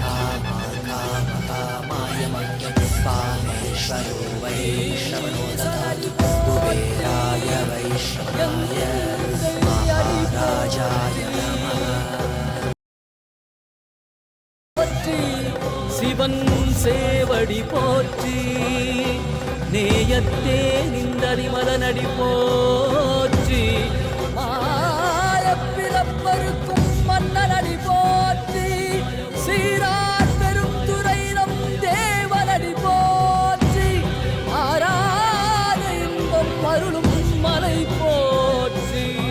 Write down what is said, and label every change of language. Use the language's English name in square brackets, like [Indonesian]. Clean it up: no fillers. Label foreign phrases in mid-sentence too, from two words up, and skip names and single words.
[Sanskrit] कामाय मह्यं कामेश्वरो वै श्रवणो ददातु कुबेराय वै श्रवणाय महाराजाय [Tamil] சிவன் சேவடி போற்றி நேயத்தே நின்றறிமலனடி போற்றி மாயப்பிறப்பருக்கும் மன்னனடி போற்றி சீரார் பெருந்துரை நம் தேவனடி போற்றி ஆராத இன்பம் அருளும் மலை போற்றி